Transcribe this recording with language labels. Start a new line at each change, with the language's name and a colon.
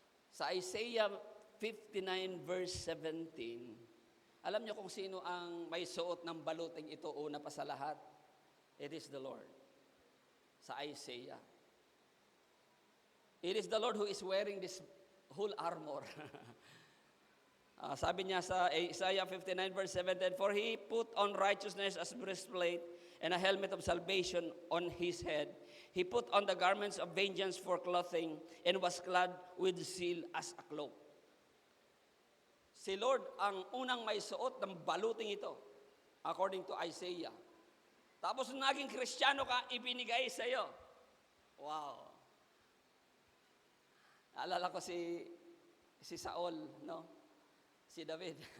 Filipino: Sa Isaiah 59 verse 17, alam niyo kung sino ang may suot ng baluting ito una pa sa lahat?
English: It is the Lord. Sa Isaiah. It is the Lord who is wearing this whole armor.
Filipino: Sabi niya sa Isaiah 59 verse 17,
English: for he put on righteousness as breastplate and a helmet of salvation on his head. He put on the garments of vengeance for clothing and was clad with zeal as a cloak.
Filipino: Si Lord ang unang may suot ng baluting ito, according to Isaiah. Tapos naging Kristiyano ka, ibinigay sa iyo. Wow. Naalala ko si Saul, no? Si David.